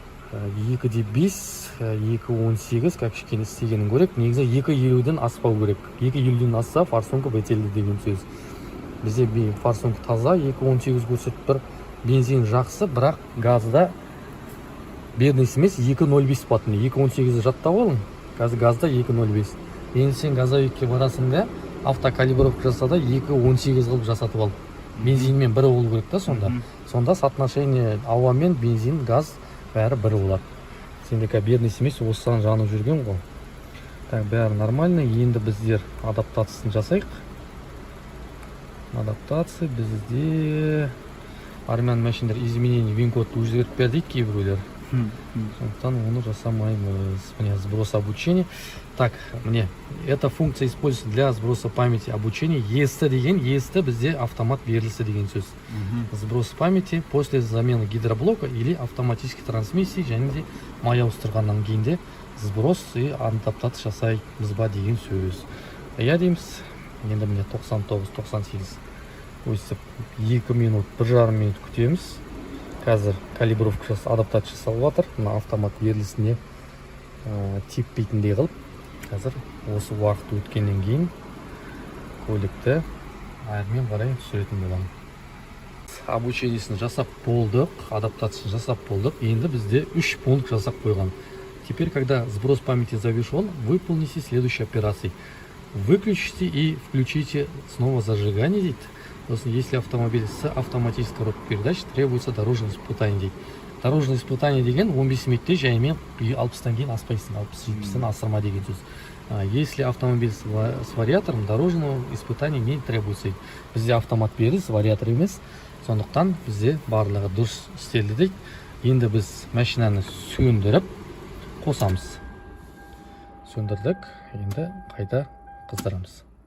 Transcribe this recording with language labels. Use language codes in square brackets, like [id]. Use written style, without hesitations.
[kk] 2,5, 2,18 как кішкене істегенін көрек. Негізі 2,50-ден аспау керек. 2,50-ден асса форсунка бәтелді деген сөз. Бізде форсунка таза, 2,18 көрсетіп тұр. Бензин жақсы, бірақ газда бедный смесь 2,05 батыны. 2,18-ді жаттап алың. Қазір газда 2,05. Енді сен газовикке барасың, автокалибровка жасада 2,18 қылып жасатып ал. Бензинмен бірі болу керек та сонда. Сонда соотношение ауа мен бензин, газ бәрі бірі болады. Сендегі бедный смесь осыдан жанып жүрген ғой. Бәрі нормально. Енді біздер адаптациясын жасайық. Адаптация бізде армян машиндер изменение вин-кодты өзгертіп берді кейбіреулер. Сондықтан оны жасамаймыз. Міне сброс обучения. [ru] Так, мне эта функция используется для сброса памяти обучения. [kk] EST деген, EST бізде автомат берілісі деген сөз. Сброс памяти после замены гидроблока или автоматической трансмиссии, және де май ауыстырғаннан кейін де сброс и адаптация жасаймыз ба деген сөз. Я дейміз. Енді міне 99-98 өсіп 2 минут, 1,5 минут күтеміз. Қазір калибровка адаптация жасалып жатыр. Мына автомат берілісіне теппейтіндей қылып. Қазір осы уақыт өткеннен кейін көлікті әрмен қарай түсіретін боламын. Обучениесін жасап болдық, адаптациясын жасап болдық. Енді бізде 3 пункт жасап қойған. [ru] Теперь, когда сброс памяти завершен, выполните следующие операции. Выключите и включите снова зажигание дейді. Если автомобиль с автоматической коробкой передач, требуется дорожное испытание дейді. [kk] Дорожное испытание деген 15 минутте жаймен 60-тан кейін аспайсың, 60-70-тен асырма деген сөз. [ru] Если автомобиль с вариатором, дорожного испытания не требуется дейді. [kk] Бізде автомат берді, вариатор емес. Сондықтан бізде барлығы дұрыс істелді дейді. Енді біз машинаны сөндіріп қосамыз. Сөндірдік, енді қайта қыздырамыз.